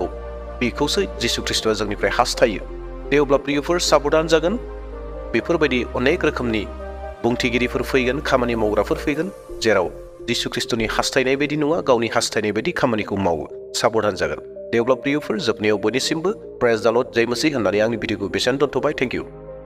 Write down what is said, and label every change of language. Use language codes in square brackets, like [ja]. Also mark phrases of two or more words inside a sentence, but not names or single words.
[brx] बेखौसो जिसु ख्रिस्ट'आ जोंनिफ्राय हास्थायो। दे अब्ला प्रियफोर साबधान जागोन। बेफोरबायदि अनेक रोखोमनि बुंथिगिरिफोर फैगोन, खामानि मावग्राफोर फैगोन, जेराव जिसु ख्रिस्ट'नि हास्थायनाय बायदि नङा, गावनि हास्थायनाय बायदि खामानिखौ मावो। साबधान जागोन। दे अब्ला प्रियफोर जोबनायाव बयनिसिमबो [en] praise the Lord, [hi] जय मसीह [brx] होननानै आंनि भिडिअखौ बेसेबां दोनथ'बाय। [en] thank you.